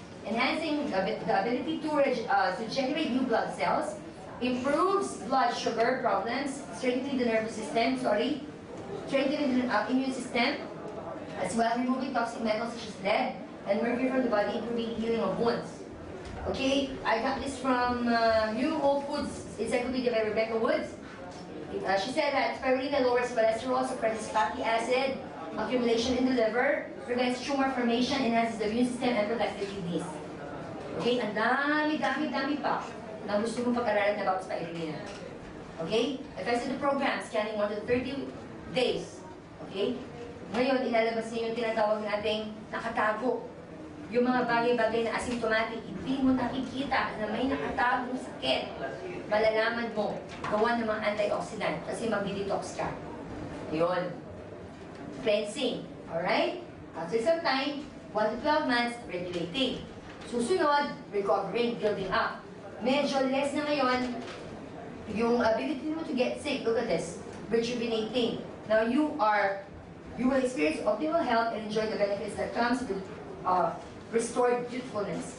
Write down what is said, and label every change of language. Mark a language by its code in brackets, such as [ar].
[en] Enhancing the ability to generate new blood cells, improves blood sugar problems, strengthening the nervous system, strengthening the immune system, as well as removing toxic metals such as lead and mercury from the body, improving healing of wounds. Okay, I got this from New Whole Foods Encyclopedia by Rebecca Woods. She said that spirulina lowers cholesterol, suppresses fatty acid accumulation in the liver, prevents tumor formation, enhances the immune system, and protects the kidneys. [tl] Okay, ang dami pa na gusto mong pag-aralan [en] about spirulina. Okay, effects of the program, scanning 1 to 30 days. [tl] Okay, ngayon ilalabas niyo yung tinatawag nating nakatago. Yung mga bagay-bagay na asymptomatic, hindi mo nakikita na may nakatagong sakit. Malalaman mo, gawa ng mga antioxidant kasi mag-detox ka. [en] Yun. Cleansing. Alright? After some time, 1 to 12 months, regulating. Susunod, recovering, building up. Medyo less na ngayon, yung ability mo to get sick, look at this, rejuvenating. Now you will experience optimal health and enjoy the benefits that comes with restored youthfulness.